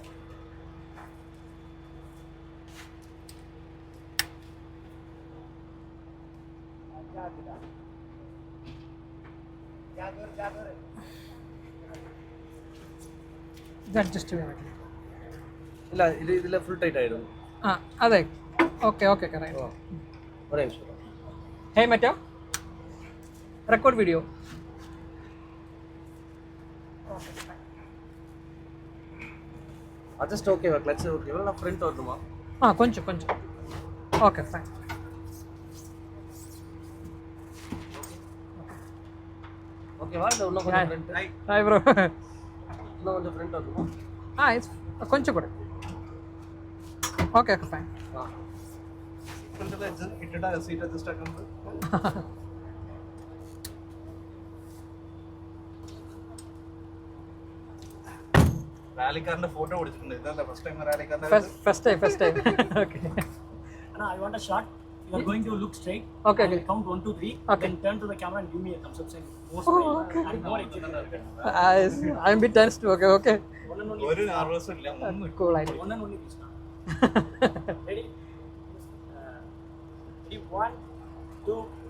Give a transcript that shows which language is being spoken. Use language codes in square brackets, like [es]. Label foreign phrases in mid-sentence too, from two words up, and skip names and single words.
[ml] ഇത് അഡ്ജസ്റ്റ് ചെയ്യാൻ പറ്റില്ല. ഇല്ല, ഇതിലെ [en] full tight [ml] ആയിരുന്നു. ആ അതെ, [en] okay okay. [ml] ഹെൽമെറ്റാ? [en] record video. [te] అడ్జస్ట్ ఓకేవా? క్లచ్ ఓకేవా? నా ఫ్రంట్ వద్దుమా? కొంచెం [en] okay fine. [te] ఓకేవా? ఉన్న కొంచెం ఫ్రంట్. [en] Hi bro. [te] ఉన్న కొంచెం ఫ్రంట్ వద్దుమా? కొంచెం కూడా [en] okay fine. [ml] ഇട്ടിട്ടാ സീറ്റ് അഡ്ജസ്റ്റ് ആക്കുന്നത്. റാലിക്കാരന്റെ ഫോട്ടോ കൊടുത്തിട്ടുണ്ട്. ഇതല്ല [en] first time [ml] റാലിക്കാരന്റെ. [en] First time. Okay. Now I want a shot. You are going to look straight. Okay. I will count 1, 2, 3. Okay. Then turn to the camera and give me a thumbs up sign. Okay. I'm more excited. I'm a bit tense too. Okay. [ml] ഒരു നെർവസും ഇല്ല, ഒന്നും. [en] Cool idea. One and only this now. Ready? Ready? 1, 2.